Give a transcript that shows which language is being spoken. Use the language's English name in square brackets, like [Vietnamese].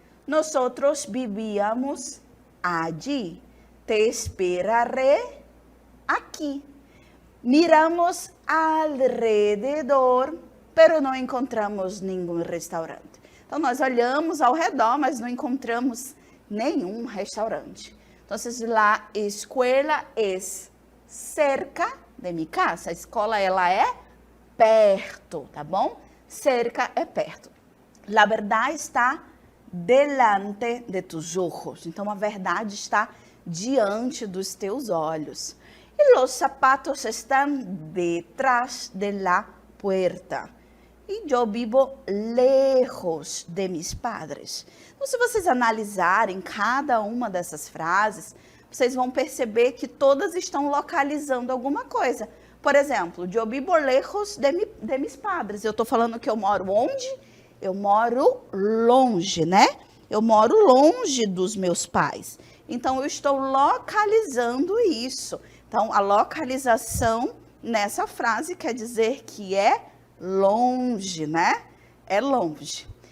[Spanish] Nosotros vivíamos allí. Te esperaré aqui. Miramos alrededor, pero [Portuguese] não encontramos nenhum restaurante. Então, nós olhamos ao redor, mas não encontramos nenhum restaurante. Então, [Spanish] la escuela es cerca de mi casa. [Portuguese] A escola, ela é perto, tá bom? Cerca é perto. [Spanish] La verdad está delante de tus ojos. [Portuguese] Então, a verdade está diante dos teus olhos. [Spanish] E los zapatos están detrás de la puerta. [Portuguese] E eu vivo [Spanish] lejos de mis padres. [Portuguese] Então, se vocês analisarem cada uma dessas frases, vocês vão perceber que todas estão localizando alguma coisa. Por exemplo, eu vivo [Spanish] lejos de mis padres. [Portuguese] Eu estou falando que eu moro onde? Eu moro longe, né? Eu moro longe dos meus pais. Então, eu estou localizando isso. Então, a localização nessa frase quer dizer que é longe, né? É longe.